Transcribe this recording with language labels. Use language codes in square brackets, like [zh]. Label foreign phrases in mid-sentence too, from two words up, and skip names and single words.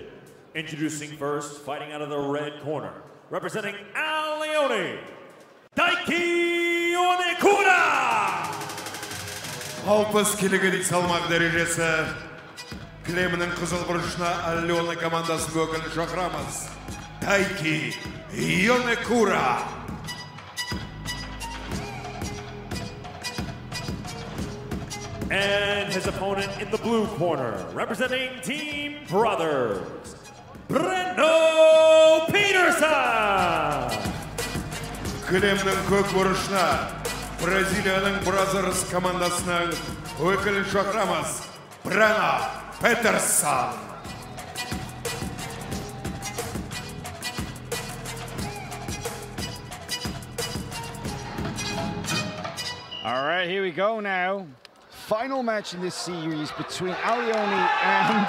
[en] Introducing first, fighting out of the red corner, representing Leone, Daiki Onekura! [kk] 60 келіге салмақ дәрежесі. Кілемінің қызыл бұрышына Leone командасын өкілін шақырамыз. Daiki Onekura. [en] And his opponent in the blue corner, representing Team Brothers, Breno Peterson! [kk] Кілемнің көк бұрышына Бразилияның Brothers командасының өкілін шақырамыз. Breno Peterson. [en] All right, here we go now. Final match in this series between Leone and...